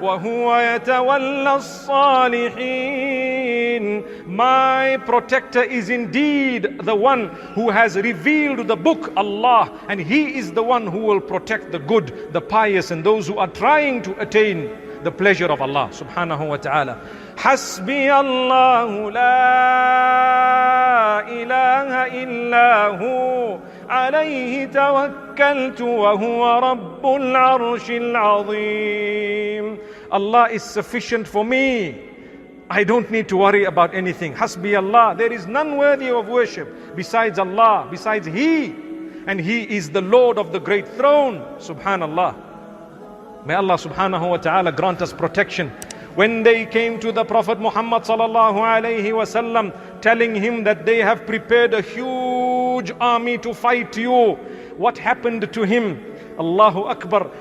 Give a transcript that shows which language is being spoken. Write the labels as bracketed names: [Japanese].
[Arabic] وهو يتولى الصالحين. [English] My protector is indeed the one who has revealed the book, Allah, and He is the one who will protect the good, the pious, and those who are trying to attain the pleasure of Allah subhanahu wa ta'ala. [Arabic] حسبي الله لا إله إلا هو عليه توكلت وهو رب العرش العظيم. [English] Allah is sufficient for me. I don't need to worry about anything. Hasbi Allah. There is none worthy of worship besides Allah, besides He. And He is the Lord of the great throne. Subhanallah. May Allah subhanahu wa ta'ala grant us protection. When they came to the Prophet Muhammad sallallahu alayhi wasallam, telling him that they have prepared a huge army to fight you, what happened to him? Allahu Akbar.